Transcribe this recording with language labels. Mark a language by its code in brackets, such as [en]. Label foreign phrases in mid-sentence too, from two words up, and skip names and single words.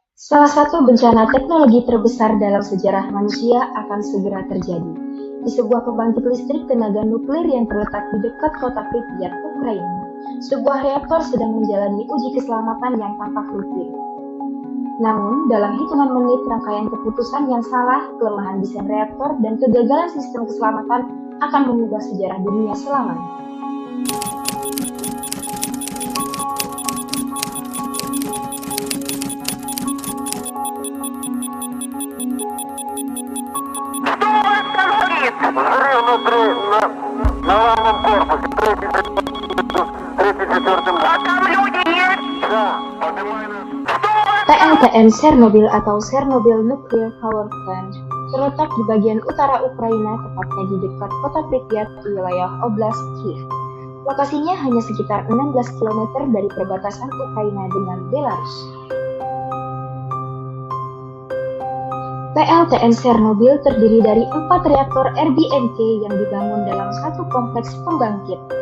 [id] Salah satu bencana teknologi terbesar dalam sejarah manusia akan segera terjadi di sebuah pembangkit listrik tenaga nuklir yang terletak di dekat kota Pripyat, Ukraina. Sebuah reaktor sedang menjalani uji keselamatan yang tampak rutin. Namun, dalam hitungan menit, rangkaian keputusan yang salah, kelemahan desain reaktor, dan kegagalan sistem keselamatan akan mengubah sejarah dunia selamanya. [ru] Взрыв на главном корпусе, третий, четвертым. А там люди есть? Да, поднимай нас. [id] PLTN Chernobyl atau Chernobyl Nuclear Power Plant terletak di bagian utara Ukraina, tepatnya di dekat kota Pripyat di wilayah Oblast Kiev. Lokasinya hanya sekitar 16 km dari perbatasan Ukraina dengan Belarus. PLTN Chernobyl terdiri dari 4 reaktor RBMK yang dibangun dalam satu kompleks pembangkit.